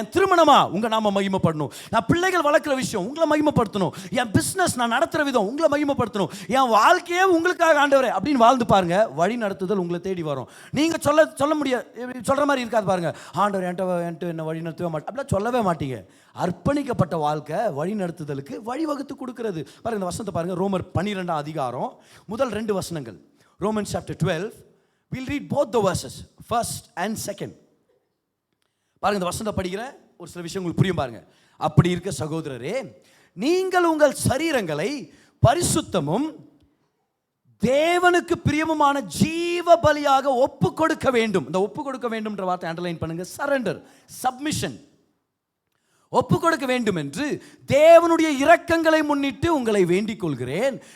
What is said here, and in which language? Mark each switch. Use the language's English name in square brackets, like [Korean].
[Tamil] என் திருமணமா உங்கள் நாம மகிமைப்படணும், நான் பிள்ளைகள் வளர்க்குற விஷயம் உங்களை மகிமைப்படுத்தணும், என் பிஸ்னஸ் நான் நடத்துகிற விதம் உங்களை மகிமைப்படுத்தணும், என் வாழ்க்கையே உங்களுக்காக ஆண்டவரே அப்படின்னு வாழ்ந்து பாருங்க. வழி நடத்துதல் உங்களை தேடி வரும். நீங்கள் சொல்ல முடியாது, சொல்கிற மாதிரி இருக்காது பாருங்க. ஆண்டவர் என்கிட்ட என்ன வழி அப்படிலாம் சொல்லவே மாட்டீங்க. அர்ப்பணிக்கப்பட்ட வாழ்க்கை வழி நடத்துதலுக்கு வழிவகுத்து கொடுக்கிறது. பாருங்க இந்த வசனத்தை பாருங்க, ரோமர் 12 அதிகாரம் முதல் 2 வசனங்கள். [English] Romans chapter 12, we'll read both the verses, first and second. [Tamil] பாருங்க இந்த வசனத்தை படிக்கிறேன், ஒரு சில விஷயம் உங்களுக்கு புரியும் பாருங்க. அப்படி இருக்க சகோதரரே, நீங்கள் உங்கள் சரீரங்களை பரிசுத்தமும் தேவனுக்கு பிரியமுமான ஜீவ பலியாக ஒப்பு கொடுக்க வேண்டும். இந்த ஒப்பு கொடுக்க வேண்டும்ன்ற வார்த்தை அண்டர்லைன் பண்ணுங்க. சரண்டர், சப்மிஷன், ஒப்பு கொடுக்க வேண்டும் என்று தேவனுடைய இரக்கங்களை முன்னிட்டு உங்களை வேண்டிக் கொள்கிறேன்.